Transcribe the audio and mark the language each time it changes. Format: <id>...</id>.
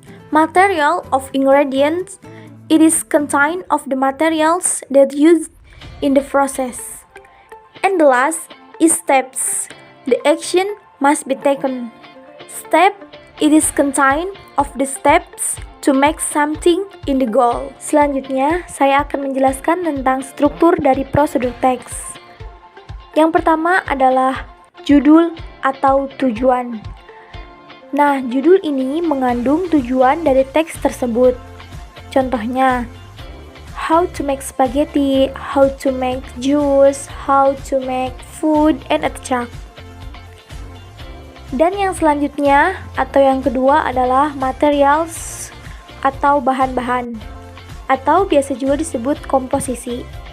<en>Material of ingredients, it is contain of the materials that used in the process. And the last is steps. The action must be taken. Step, it is contain of the steps to make something in the goal.</en> <id>Selanjutnya, saya akan menjelaskan tentang struktur dari procedure text. Yang pertama adalah judul atau tujuan. Nah, judul ini mengandung tujuan dari teks tersebut. Contohnya,</id> <en>how to make spaghetti, how to make juice, how to make food, and etc.</en> <id>Dan yang selanjutnya atau yang kedua adalah materials atau bahan-bahan, atau biasa juga disebut komposisi.</id>